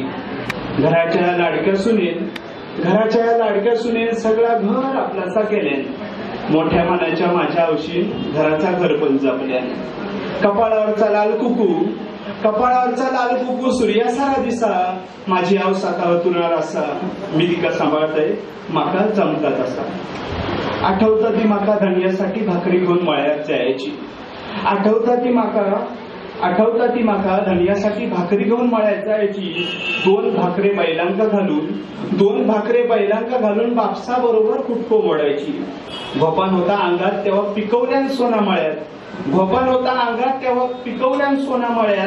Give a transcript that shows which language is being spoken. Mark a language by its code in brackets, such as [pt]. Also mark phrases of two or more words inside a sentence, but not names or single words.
[kok] घराच्या लाडक्या सुनेन सगळा घर आपलासा केल्यान. मोठ्या मनाच्या माझ्या औशीन घराचा घरपण जपल्यान. कपाळावरचा लाल कुकू सूर्यासारा दिसा माझी आव साका हतुरणार आसा. मी तिका सांभाळतय म्हाका जमता तसा. आठवता ती म्हाका धन्यासाठी भाकरी घेऊन मळ्यात जायची. आठवता ती म्हाका धन्यासाठी भाकरी घेऊन मळ्यात जायची. दोन भाकरे बैलांका घालून बापसा बरोबर कुटको मोडायची. भोपान होता अंगात तेव्हा पिकवल्यान सोना मळ्यात.